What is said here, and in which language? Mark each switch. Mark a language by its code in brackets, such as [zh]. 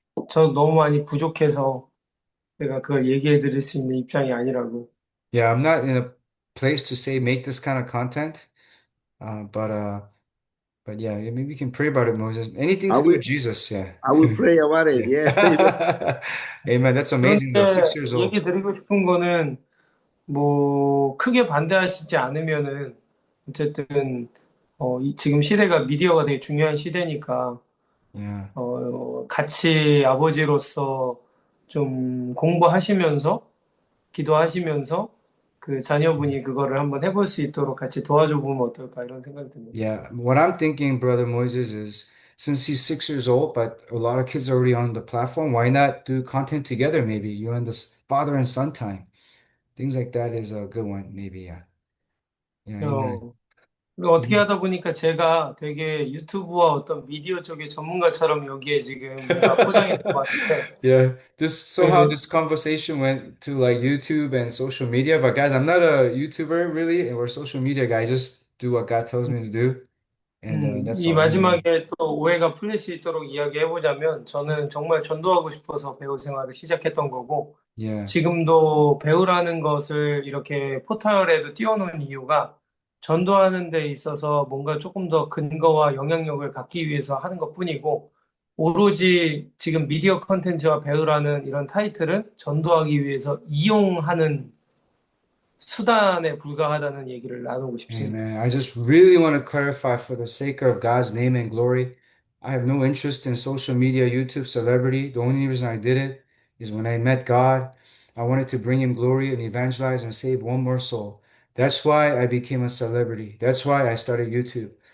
[ko] 저 너무 많이 부족해서 내가 그걸 얘기해 드릴 수 있는 입장이 아니라고. [en] Yeah, I'm not in a place to say make this kind of content. But yeah, maybe you can pray about it, Moses. Anything to do with Jesus, yeah. I will pray about it. Yeah. Amen. That's amazing though. 6 years old. [ko] 얘기 드리고 싶은 거는 뭐 크게 반대하시지 않으면은 어쨌든 지금 시대가 미디어가 되게 중요한 시대니까 [en] Yeah. [ko] 같이 아버지로서 좀 공부하시면서 기도하시면서 그 자녀분이 그거를 한번 해볼 수 있도록 같이 도와줘 보면 어떨까 이런 생각이 듭니다. [en] Yeah, what I'm thinking, Brother Moses, is since he's 6 years old, but a lot of kids are already on the platform, why not do content together? Maybe you and the father and son time. Things like that is a good one, maybe. Yeah. Yeah, amen. [ko] 그리고 어떻게 하다 보니까 제가 되게 유튜브와 어떤 미디어 쪽의 전문가처럼 여기에 지금 뭔가 포장이 된 것 같은데. [en] Yeah, somehow this conversation went to like YouTube and social media, but guys, I'm not a YouTuber really, or social media guy. I just do what God tells me to do. And that's [ko] 이 [en] all. [ko] 마지막에 또 오해가 풀릴 수 있도록 이야기해보자면 저는 정말 전도하고 싶어서 배우 생활을 시작했던 거고 [en] Yeah. [ko] 지금도 배우라는 것을 이렇게 포털에도 띄워놓은 이유가 전도하는 데 있어서 뭔가 조금 더 근거와 영향력을 갖기 위해서 하는 것뿐이고 오로지 지금 미디어 컨텐츠와 배우라는 이런 타이틀은 전도하기 위해서 이용하는 수단에 불과하다는 얘기를 나누고 싶습니다. [en] Amen. I just really want to clarify for the sake of God's name and glory. I have no interest in social media, YouTube, celebrity. The only reason I did it is when I met God, I wanted to bring him glory and evangelize and save one more soul. That's why I became a celebrity. That's why I started YouTube.